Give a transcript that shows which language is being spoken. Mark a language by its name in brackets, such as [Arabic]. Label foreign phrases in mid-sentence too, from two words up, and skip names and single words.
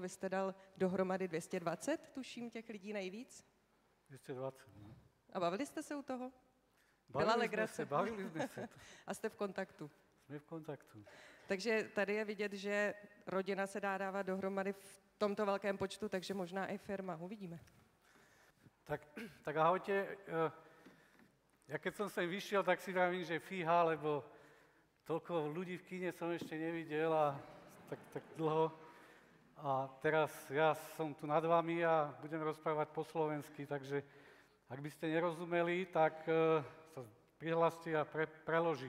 [Czech] Vy jste dal dohromady 220, tuším, těch lidí nejvíc? 220, no. A bavili jste se u toho? Byla legrace? Bavili jsme se. A jste v kontaktu? Jsme v kontaktu. Takže tady je vidět, že rodina se dá dávat dohromady v tomto velkém počtu, takže možná i firma. Uvidíme. [Slovak] Tak ahojte. Ja keď som sem vyšiel, tak si vravím, že fíha, lebo toľko ľudí v kíne som ešte nevidel a tak dlho. A teraz ja som tu nad vami a budem rozprávať po slovensky, takže ak by ste nerozumeli, tak sa prihláste a preložím.